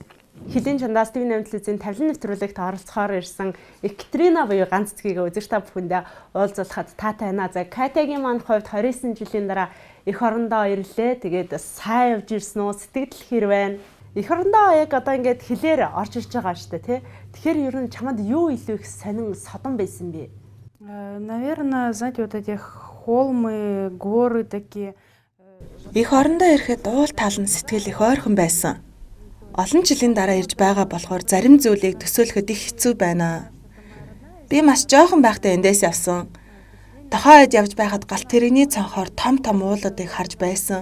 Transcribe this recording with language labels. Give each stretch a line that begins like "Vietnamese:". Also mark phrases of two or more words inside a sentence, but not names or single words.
Mongolian: Хилийн чандаас ТV8 телевизийн тавилан нэвтрүүлэгт оролцохоор ирсэн Екатерина буюу ганц цэгийг үзэгч та бүхэндээ уулзуулахад таатай байна. За Катягийн маань хувьд 29 жилийн дараа эх орондоо ирлээ. Тэгээд сайн явж ирсэн үү? Сэтгэл хэр байна? Эх орондоо яг одоо ингээд хилээр орж ирж байгаа шүү дээ, тий. Тэгэхээр ер нь чамд юу илүү их сонин содон байсан бэ?
Russian: Наверное, знаете, вот эти холмы, горы такие.
Mongolian: Эх орондоо ирэхэд уул тал нь сэтгэл их ойрхон байсан. Олон жилийн дараа ирж байгаа болохоор зарим зүйлийг төсөөлөхөд их хэцүү байна. Би маш жоохон байхдаа эндээс явсан. Тохойд явж байхад галт тэрэгний цонхоор том уулуудыг харж байсан.